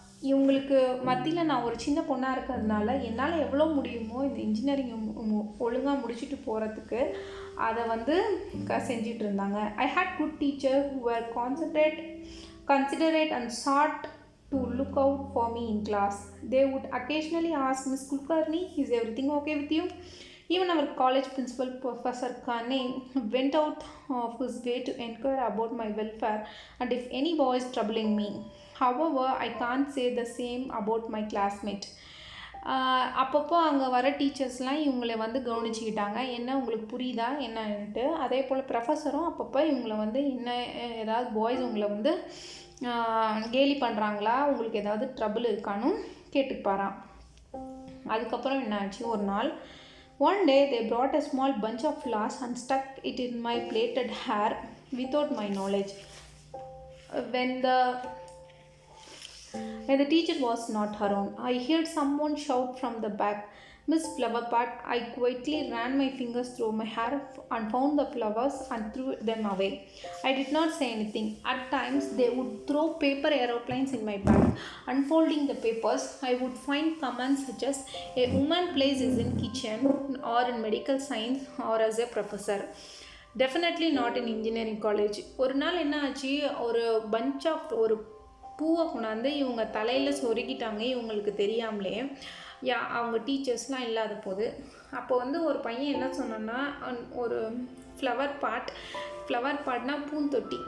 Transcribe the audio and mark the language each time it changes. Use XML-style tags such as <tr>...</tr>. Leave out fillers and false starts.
<ta>இவங்களுக்கு மத்தியில் நான் ஒரு சின்ன பொண்ணாக இருக்கிறதுனால என்னால் எவ்வளோ முடியுமோ இந்த இன்ஜினியரிங் ஒழுங்காக முடிச்சுட்டு போகிறதுக்கு அதை வந்து செஞ்சிட்டு இருந்தாங்க.</ta> <en>I had good teacher who were considerate and sought to look out for me in class. They would occasionally ask, Miss Kulkarni, is everything okay with you? Even our college principal, Professor Kane, went out of his way to inquire about my welfare and if any boy is troubling me. However, I can't say the same about my classmate.</en> <ta>அப்பப்போ அங்கே வர டீச்சர்ஸ்லாம் இவங்களை வந்து கவனிச்சுக்கிட்டாங்க, என்ன உங்களுக்கு புரியுதா என்னன்ட்டு. அதே போல் ப்ரொஃபஸரும் அப்பப்போ இவங்களை வந்து என்ன ஏதாவது பாய்ஸ் உங்களை வந்து கேலி பண்ணுறாங்களா, உங்களுக்கு ஏதாவது ட்ரபிள் இருக்கான்னு கேட்டுப்பாராம். அதுக்கப்புறம் என்ன ஆச்சு, ஒரு நாள்</ta> <en>one day they brought a small bunch of flowers and stuck it in my plaited hair without my knowledge. When the teacher was not around, I heard someone shout from the back, Miss Flowerpot. I quietly ran my fingers through my hair and found the flowers and threw them away. I did not say anything. At times they would throw paper aeroplanes in my bag. Unfolding the papers, I would find comments such as, a woman place is in kitchen or in medical science or as a professor. Definitely not in engineering college.</en> <ta>ஒரு நாள் என்ன ஆச்சு, ஒரு</ta> <en>bunch of</en> <ta>ஒரு பூவை கொண்டாந்து இவங்க தலையில் சொருகிட்டாங்க இவங்களுக்கு தெரியாமலே. அவங்க டீச்சர்ஸ்லாம் இல்லாத போது. அப்போ வந்து ஒரு பையன் என்ன சொன்னான்னா, ஒரு ஃப்ளவர் பாட்னா பூந்தொட்டி.</ta>